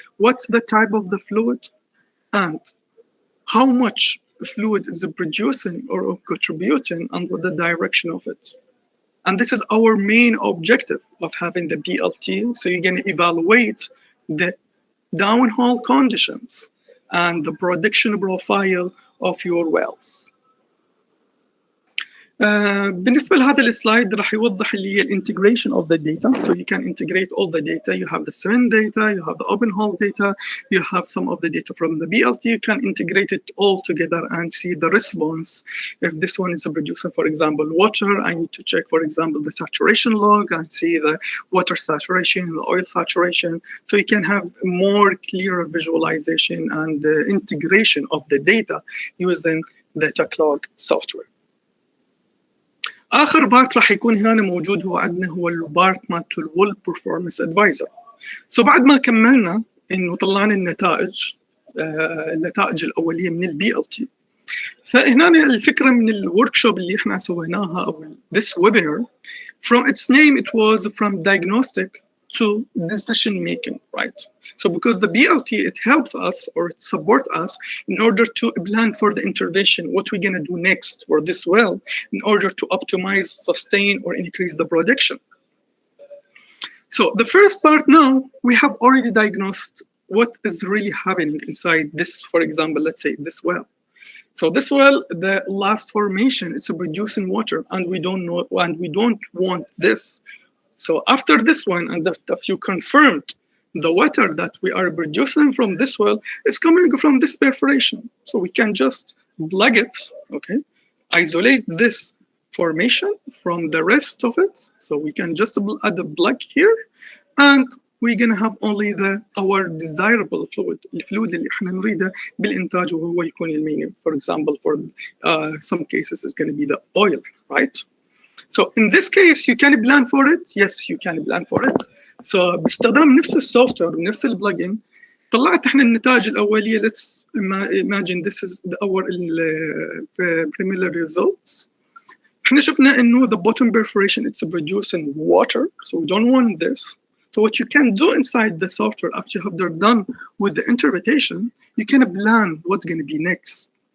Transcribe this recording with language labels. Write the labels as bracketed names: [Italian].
[English] What's the type of the fluid and how much fluid is it producing or contributing and what the direction of it. And this is our main objective of having the BLT. So you're going to evaluate the downhole conditions and the production profile of your wells. [Arabic] بالنسبة لهذا السلايد راح يوضح اللي هي [English] integration of the data. So you can integrate all the data. You have the SWIN data, you have the open hole data, you have some of the data from the BLT. You can integrate it all together and see the response. If this one is producing, for example, water, I need to check, for example, the saturation log and see the water saturation, the oil saturation. So you can have more clearer visualization and integration of the data using the TechLog software. [Arabic] اخر بارت راح يكون هنا موجود هو عندنا هو البارت مالت الول performance advisor. سو بعد ما كملنا انه طلعنا النتائج الاوليه من البي ال تي، فهنا الفكره من الورك شوب اللي احنا سويناها او [English] this webinar from its name it was from diagnostic to decision making, right? So because the BLT, it helps us or it supports us in order to plan for the intervention, what we're going to do next for this well in order to optimize, sustain, or increase the production. So the first part now, we have already diagnosed what is really happening inside this, for example, let's say this well. So this well, the last formation, it's producing water and we don't know, and we don't want this. So after this one, and if you confirmed the water that we are producing from this well is coming from this perforation. So we can just plug it, okay? Isolate this formation from the rest of it. So we can just add a plug here, and we're gonna have only our desirable fluid, [Arabic] الفلويد اللي احنا نريده بالإنتاج وهو يكون المينيم. [English] For example, for some cases, it's gonna be the oil, right? So in this case, you can plan for it. Yes, you can plan for it. [Arabic] So باستخدام نفس السوفت وير ونفس البلجن طلعت احنا النتائج الأولية. [English] Let's imagine this is our preliminary results. [Arabic] احنا شفنا إنه [English] the bottom perforation it's producing water, so we don't want this. So what you can do inside the software after you have done with the interpretation, you can plan what's going to be next.